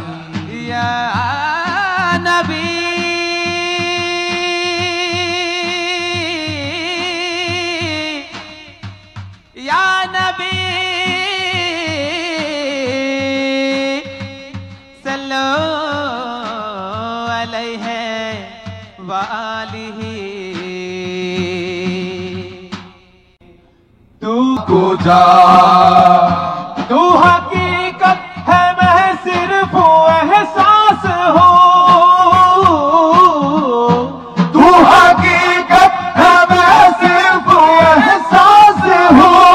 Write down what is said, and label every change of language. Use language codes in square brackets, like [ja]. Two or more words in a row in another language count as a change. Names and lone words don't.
[ar] يا نبي يا نبي صلوا عليه و آله. [hi] तू को जा तू हकीकत है मैं सिर्फ एहसास हो। तू हकीकत है मैं सिर्फ एहसास हो।